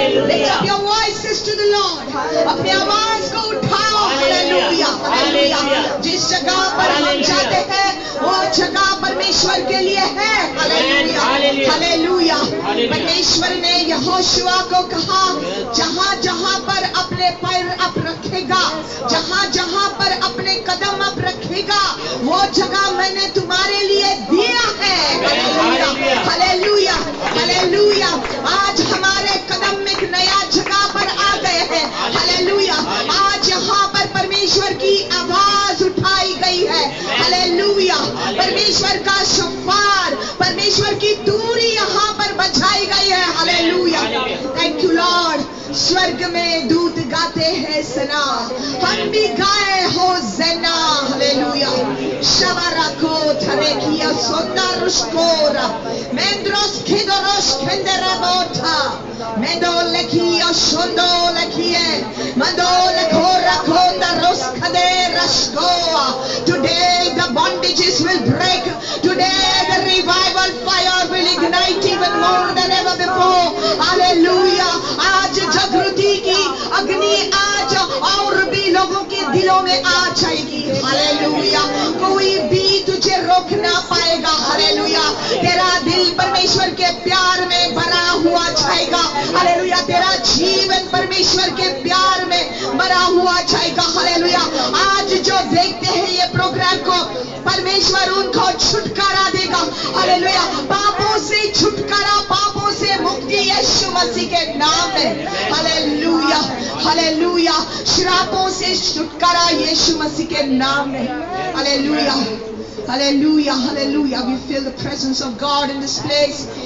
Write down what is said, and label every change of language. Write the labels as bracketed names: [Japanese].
[English] Lift up your voices to the Lord. [Hindi] अपने आवाज को उठाओ. Hallelujah, hallelujah. जिस जगह पर हम जाते हैं वो जगह परमेश्वर के लिए है. Hallelujah, hallelujah. परमेश्वर ने यहोशुआ को कहा, जहाँ जहाँ पर अपने पैर आप रखेगा, जहाँ जहाँ पर अपने कदम आप रखेगा, वो जगह मैंने तुम्हारे लिए दिया है. Hallelujah, hallelujah, hallelujah. आज हमारे कदम एक नया जगह पर आ गए हैं. हालेलुया. आज यहाँ पर परमेश्वर की आवाज उठाई गई है. हालेलुया. परमेश्वर का शोफार, परमेश्वर की दूरी यहाँ पर बजाई गई है. हालेलुया. [English] Thank you Lord. [Hindi] स्वर्ग में दूत गाते हैं सना, हम भी गाए हो जना. हालेलुया. शबरको थरेकिया सोना रुस्कोरा मेंद्रोस खिदोरोस खंदराबोटा मेंदोलेकिया शोंदोलेकिए मंदोलेकोरा konda roskade raskoa. [English] Today the bondages will break. Today the revival fire will ignite even more than ever before. Hallelujah. [Hindi] आज जागृति की अग्नि आज और भी लोगों के दिलों में आ जाएगी. हालेलुया. कोई भी तुझे रोक ना पाएगा. हालेलुया. तेरा दिल परमेश्वर के प्यार में भरा हुआ जाएगा. हालेलुया. तेरा जीवन परमेश्वर के प्यार में भरा हुआ जाएगा. हालेलुया. आज जो देखते हैं ये प्रोग्राम को, परमेश्वर उनको छुटकारा देगा. हालेलुया. पापों से छुटकारा, पापों से मुक्ति यीशु मसीह के नाम में. Hallelujah, hallelujah. श्रापों से छुटकारा यीशु मसीह के नाम में. [English] Hallelujah, hallelujah, hallelujah. We feel the presence of God in this place.